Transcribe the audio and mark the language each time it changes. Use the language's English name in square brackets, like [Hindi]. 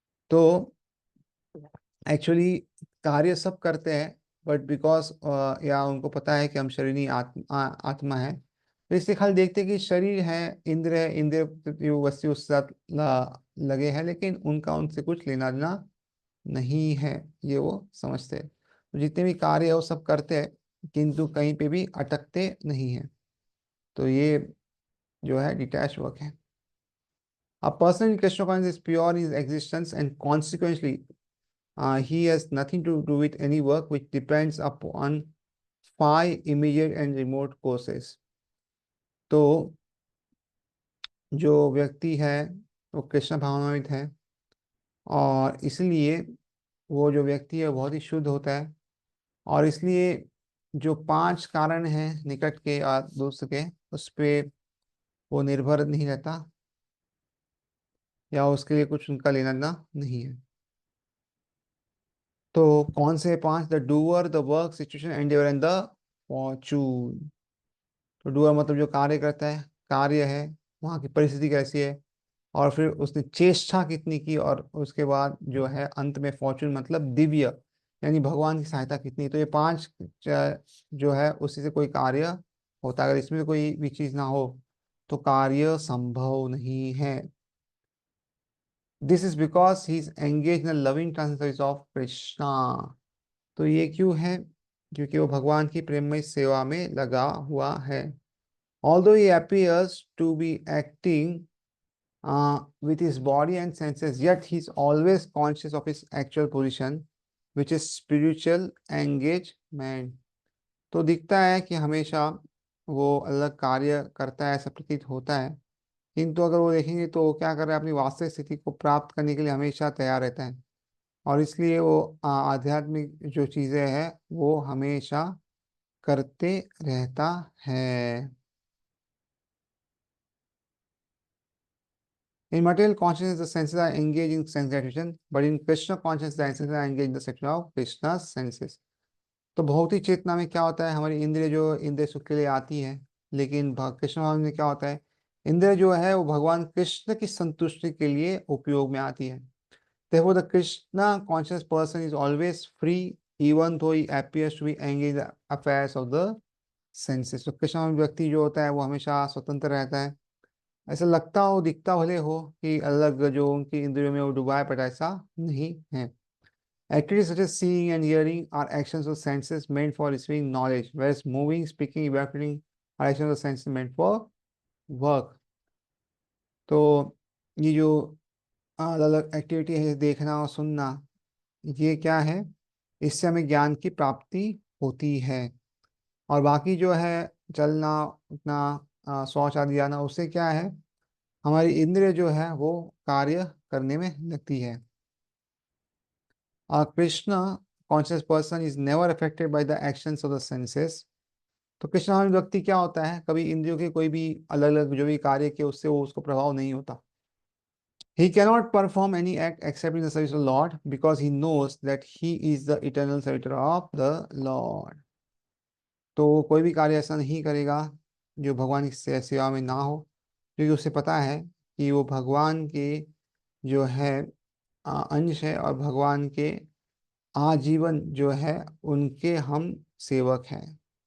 [Hindi] तो एक्चुअली कार्य सब करते हैं, [English] but because [Hindi] या उनको पता है कि हम शरीर नहीं आत्मा है, तो इससे खाली देखते हैं कि शरीर है, इंद्र है, इंद्र वस्तु उसके साथ लगे हैं, लेकिन उनका उनसे कुछ लेना देना नहीं है, ये वो समझते हैं। तो जितने भी कार्य है वो सब करते हैं, किंतु कहीं पे भी अटकते नहीं है। तो ये जो है डिटैच वर्क है। [English] A person in Krishna consciousness is pure in his existence, and consequently, he has nothing to do with any work which depends upon five immediate and remote causes. [Hindi] तो जो व्यक्ति है वो कृष्ण भावनावित है, और इसलिए वो जो व्यक्ति है बहुत ही शुद्ध होता है, और इसलिए जो पांच कारण हैं निकट के और दूर के, उस पे वो निर्भर नहीं रहता, या उसके लिए कुछ उनका लेना देना नहीं है। तो कौन से पांच? [English] The doer, the work, situation, endeavour and the fortune. [Hindi] तो डूअर मतलब जो कार्य करता है, कार्य है, वहाँ की परिस्थिति कैसी है, और फिर उसने चेष्टा कितनी की, और उसके बाद जो है अंत में फॉर्चून मतलब दिव्य, यानी भगवान की सहायता कितनी। तो ये पांच जो है उसी से कोई कार्य होता है। अगर इसमें कोई भी चीज ना हो तो कार्य संभव नहीं है। [English] This is because he is engage in loving transfer of Krishna. [Hindi] तो ये क्यों है? क्योंकि वो भगवान की प्रेममय सेवा में लगा हुआ है। [English] Although he appears to be acting with his body and senses, yet he is always conscious of his actual position, which is spiritual engagement. [Hindi] तो दिखता है कि हमेशा वो अलग कार्य करता है, ऐसा प्रतीत होता है, किंतु अगर वो देखेंगे तो वो क्या कर रहा है, अपनी वास्तविक स्थिति को प्राप्त करने के लिए हमेशा तैयार रहता है, और इसलिए वो आध्यात्मिक जो चीजें हैं वो हमेशा करते रहता है। [English] In material consciousness, the senses are engaged in sense gratification, but in Krishna consciousness, the senses are engaged in the section of Krishna's senses. [Hindi] तो भौतिक चेतना में क्या होता है, हमारी इंद्रिय जो इंद्रिय सुख के लिए आती है, लेकिन कृष्ण भाव में क्या होता है, इंद्रिय जो है वो भगवान कृष्ण की संतुष्टि के लिए उपयोग में आती है। [English] Therefore, the Krishna conscious person is always free, even though he appears to be engaged in the affairs of the senses. [Hindi] तो कृष्ण व्यक्ति जो होता है वो हमेशा स्वतंत्र रहता है, ऐसा लगता हो, दिखता भले हो कि अलग जो उनकी इंद्रियों में वो डुबा है, पर ऐसा नहीं है। [English] Activities such as seeing and hearing are actions of senses meant for receiving knowledge, whereas moving, speaking, evaporating are actions of senses meant for work. [Hindi] तो ये जो अलग अलग एक्टिविटी है, देखना और सुनना, ये क्या है? इससे हमें ज्ञान की प्राप्ति होती है। और बाकी जो है चलना, उठना, शौच आदि जाना, उससे क्या है, हमारी इंद्रिय जो है वो कार्य करने में लगती है। [English] Krishna conscious person is never affected by the actions of the senses. [Hindi] तो कृष्ण व्यक्ति क्या होता है, कभी इंद्रियों के कोई भी अलग अलग जो भी कार्य के उससे वो उसको प्रभाव नहीं होता। [English] He cannot perform any act except in the service of the Lord, because he knows that he is the eternal servitor of the Lord. [Hindi] तो वो कोई भी कार्य ऐसा नहीं करेगा जो भगवान की सेवा में ना हो, क्योंकि उसे पता है कि वो भगवान के जो है अंश है, और भगवान के आजीवन जो है उनके हम सेवक हैं।